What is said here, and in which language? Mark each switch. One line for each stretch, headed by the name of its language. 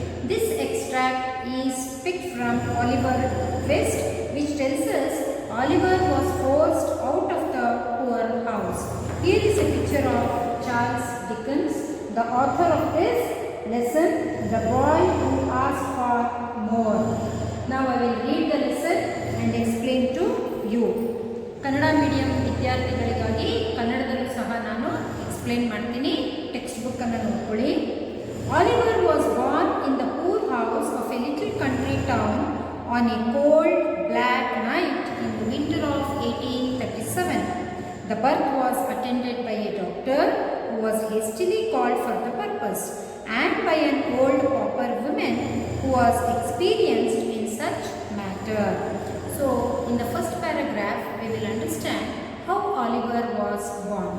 English: This extract is picked from Oliver Twist, which tells us Oliver was forced out of the poor house. Here is a picture of Charles Dickens, the author of this lesson, The Boy Who Asked for More. Now I will read the lesson and explain to you.
Kannada: Kannada medium ವಿದ್ಯಾರ್ಥಿಗಳಿಗಾಗಿ ಕನ್ನಡದಲ್ಲೂ ಸಹ ನಾನು explain ಮಾಡ್ತೀನಿ. Text book ಅನ್ನು ನೋಡ್ಕೊಳ್ಳಿ.
English: Oliver was born in the poor house of a little country town on a cold black night in the winter of 1837. The birth was attended by a doctor who was hastily called for the purpose, and by an old pauper woman who was experienced in such matter. So, in the first paragraph, we will understand how Oliver was born.